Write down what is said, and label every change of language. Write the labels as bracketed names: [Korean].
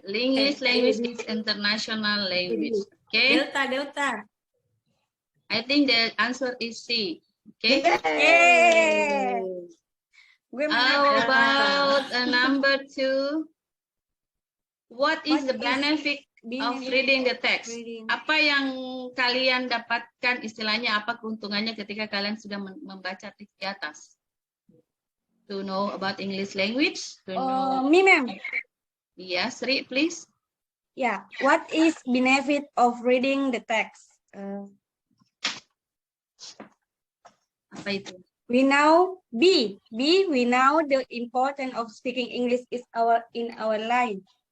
[English] English language is international language. Okay, Delta. I think the answer is C. Okay. [Indonesian] Yeay. Gue [English] How [Indonesian] menang. [English] about number 2? What is the benefit of reading the text? [Indonesian] Apa yang kalian dapatkan, istilahnya apa keuntungannya ketika kalian sudah membaca teks di atas? [English] To know about English language? To know. Me, Mem. Yes, read please. Yeah. What is benefit of reading the text? [Indonesian] Apa itu? [English] We know we know the importance of speaking English is in our life.